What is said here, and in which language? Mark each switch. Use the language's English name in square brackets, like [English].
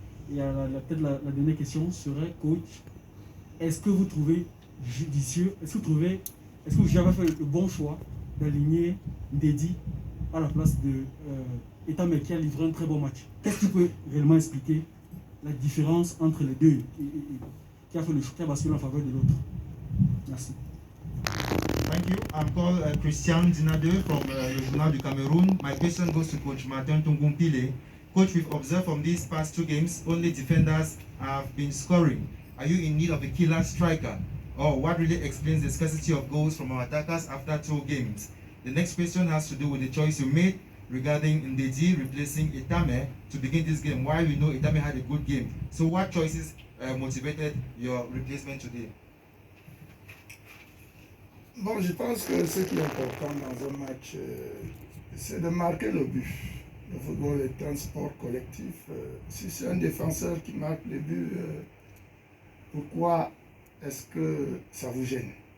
[French] Et peut-être la dernière question serait, coach, est-ce que vous trouvez judicieux, est-ce que vous avez fait le bon choix d'aligner Ndedi à la place de Etame qui a livré un très bon match? Qu'est-ce qui peut réellement expliquer la différence entre les deux qui a fait le choix, qui a basculé en faveur de l'autre? Merci. [English] Thank you. I'm called Christian Dinade from the Journal du Cameroon. My question goes to Coach Martin Tungumpile. Coach, we've observed from these past 2 games, only defenders have been scoring. Are you in need of a killer striker? Or what really explains the scarcity of goals from our attackers after 2 games? The next question has to do with the choice you made regarding Ndedi replacing Etame to begin this game, while we know Etame had a good game. So what choices motivated your replacement today? [French] Bon, je pense que ce qui est important dans un match, c'est de marquer le but. Le football est un sport collectif. Si c'est un défenseur qui marque les buts, pourquoi est-ce que ça vous gêne?